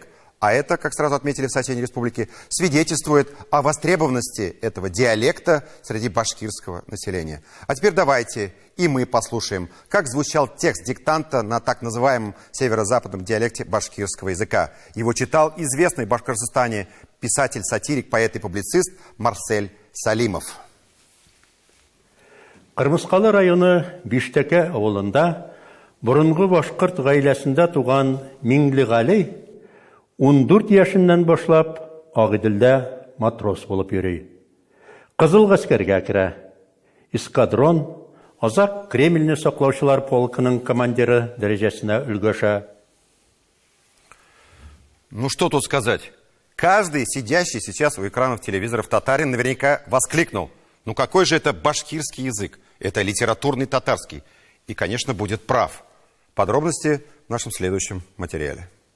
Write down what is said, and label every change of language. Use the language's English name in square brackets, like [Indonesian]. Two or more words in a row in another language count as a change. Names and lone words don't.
[Russian] А это, как сразу отметили в соседней республике, свидетельствует о востребованности этого диалекта среди башкирского населения. А теперь давайте и мы послушаем, как звучал текст диктанта на так называемом северо-западном диалекте башкирского языка. Его читал известный в Башкортостане писатель-сатирик, поэт и публицист Марсель Салимов. [Tatar] Кырмыскалы районы Биштәке авылында борынгы башкорт гаиләсендә туган Миңлегали 14 яшеннән башлап Агыйделдә матрос булып йөри. Кызыл гаскәргә керә. Эскадрон, Азак Кремльне саклаучылар полкының командиры дәрәҗәсенә өлгәшә. [Russian] Ну что тут сказать? Каждый, сидящий сейчас у экранов телевизоров татарин, наверняка воскликнул: ну какой же это башкирский язык? Это литературный татарский. И, конечно, будет прав. Подробности в нашем следующем материале.